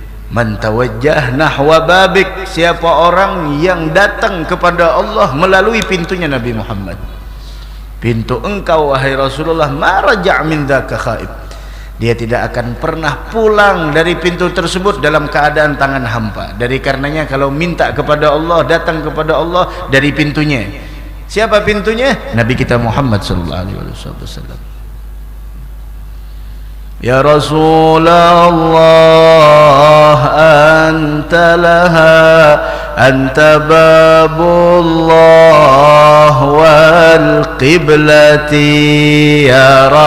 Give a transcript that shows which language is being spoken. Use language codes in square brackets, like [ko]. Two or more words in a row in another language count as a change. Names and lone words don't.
[ar] من توجه نحو بابك, [id] siapa orang yang datang kepada Allah melalui pintunya Nabi Muhammad, pintu engkau wahai Rasulullah, [ar] ما رجع من ذاك خائب, [id] dia tidak akan pernah pulang dari pintu tersebut dalam keadaan tangan hampa. Dari karenanya kalau minta kepada Allah, datang kepada Allah dari pintunya. Siapa pintunya? Nabi kita Muhammad [ar] صلى الله عليه وسلم. يا رسول الله أنت لها أنت باب الله والقبلة يا